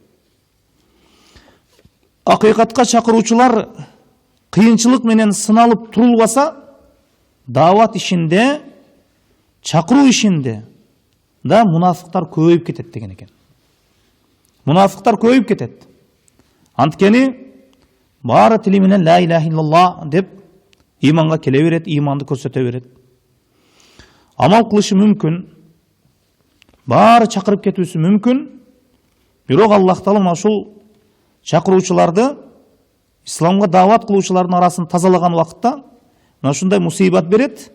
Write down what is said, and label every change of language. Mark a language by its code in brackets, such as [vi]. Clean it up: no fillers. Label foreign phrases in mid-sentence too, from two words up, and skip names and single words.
[ky] Акыйкатка чакыруучулар кыйынчылык менен сыналып турулбаса, дават ишинде, чакыруу ишинде да мунафыктар көбөйүп кетет деген экен. Мунафыктар көбөйүп кетет. Анткени баары тили менен [ar] لا إله إلا الله [ky] деп иманга келе берет, иманды көрсөтө берет. Амал кылышы мүмкүн, баары чакырып кетүүсү мүмкүн. Бирок Аллах Таала ушул чакыруучуларды, исламга дават кылуучулардын арасын тазалаган вакытта ушундай мусибат берет.